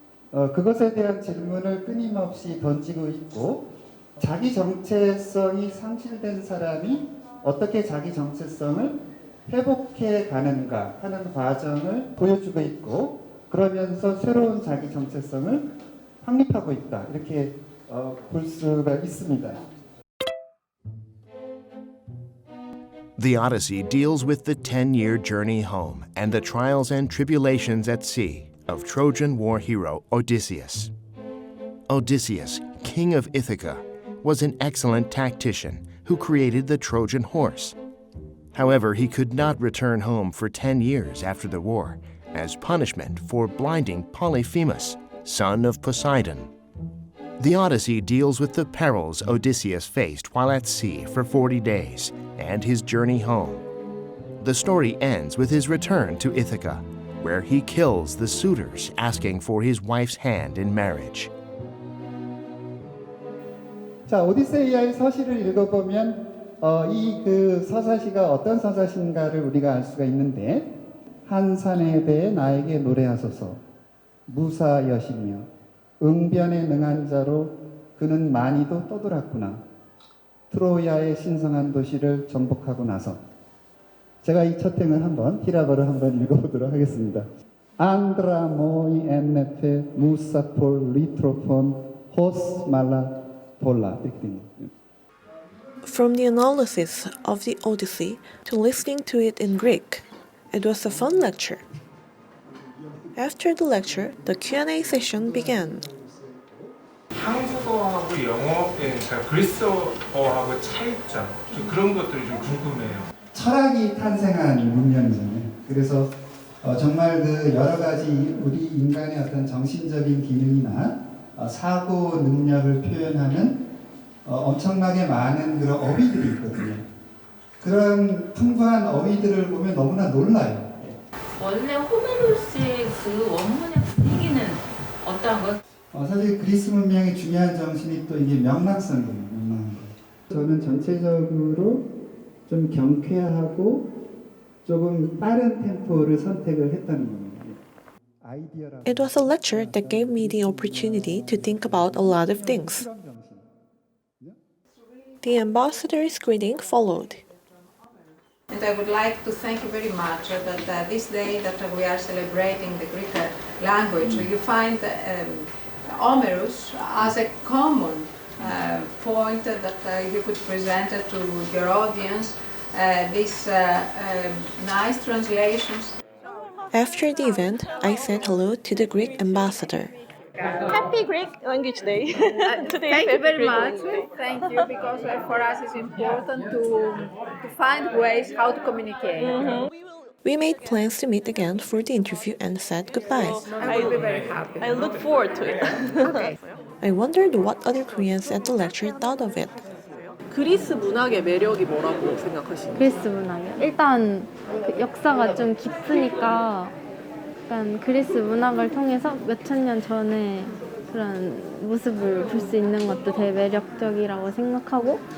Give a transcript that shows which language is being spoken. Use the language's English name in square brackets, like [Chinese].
[Korean] 그것에 대한 질문을 끊임없이 던지고 있고 자기 정체성이 상실된 사람이 어떻게 자기 정체성을 회복해 가는가 하는 과정을 보여주고 있고 그러면서 새로운 자기 정체성을 확립하고 있다. 이렇게 볼 수가 있습니다. [English] The Odyssey deals with the 10-year journey home and the trials and tribulations at sea of Trojan war hero Odysseus. Odysseus, king of Ithaca, was an excellent tactician who created the Trojan horse. However, he could not return home for 10 years after the war as punishment for blinding Polyphemus, son of Poseidon. The Odyssey deals with the perils Odysseus faced while at sea for 40 days and his journey home. The story ends with his return to Ithaca, where he kills the suitors asking for his wife's hand in marriage. [Korean] 자, 오디세이아의 서시를 읽어보면 이 그 서사시가 어떤 서사시인가를 우리가 알 수가 있는데 한 산에 대해 나에게 노래하소서 무사 여시며 응변에 능한 자로 그는 많이도 떠돌았구나. 트로야의 신성한 도시를 정복하고 나서 제가 이 첫 행을 한번 히라버를 한번 읽어보도록 하겠습니다. [Greek] 안드라 모이 엔네페 무사폴 리트로폰 호스 말라 볼라 [Korean] 이렇게 됩니다. [English] From the analysis of the Odyssey to listening to it in Greek, it was a fun lecture. After the lecture, the Q&A session began. [Korean] 한국어하고 영어의 그리스어하고 차이점 그런 것들이 좀 궁금해요. 철학이 탄생한 문명이잖아요. 그래서 정말 그 여러 가지 우리 인간의 어떤 정신적인 기능이나 사고 능력을 표현하는 엄청나게 많은 그런 어휘들이 있거든요. 그런 풍부한 어휘들을 보면 너무나 놀라요. 원래 호메로스의 그 원문의 분위기는 어떠한 것? 사실 그리스 문명의 중요한 정신이 또 이게 명랑성이에요. 명랑한 거. 저는 전체적으로 좀 경쾌하고 조금 빠른 템포를 선택을 했다는 겁니다. 아이디어라고. [English] It was a lecture that gave me the opportunity to think about a lot of things. The ambassador's greeting followed. And I would like to thank you very much that this day that we are celebrating the Greek language, you find Homero's as a common point that you could present to your audience. These nice translations. After the event, I said hello to the Greek ambassador. Happy Greek Language Day. Today Thank is you very Greek much. Language Day. Thank you, because for us it's important to find ways how to communicate. We made plans to meet again for the interview and said goodbyes. I will be very happy. I look forward to it. Okay. I wondered what other Koreans at the lecture thought of it. [Korean] 그리스 문학의 매력이 뭐라고 생각하시나요? 그리스 문학이요? 일단 그 역사가 좀 깊으니까 약간 그리스 문학을 통해서 몇천 년 전에 그런 모습을 볼 수 있는 것도 되게 매력적이라고 생각하고